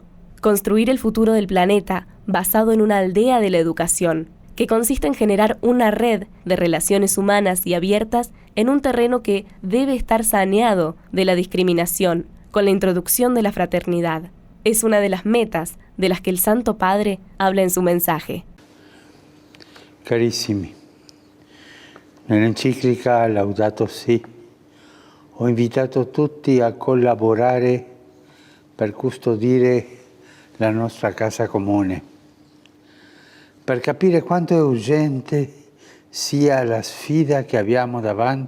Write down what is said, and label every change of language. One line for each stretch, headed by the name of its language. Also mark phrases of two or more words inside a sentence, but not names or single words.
Spanish: Construir el futuro del planeta basado en una aldea de la educación, que consiste en generar una red de relaciones humanas y abiertas en un terreno que debe estar saneado de la discriminación, con la introducción de la fraternidad. Es una de las metas de las que el Santo Padre habla en su mensaje.
Italian: Carissimi, nell'enciclica Laudato Si ho invitato tutti a collaborare per custodire la nostra casa comune, per capire quanto è urgente sia la sfida che abbiamo davanti.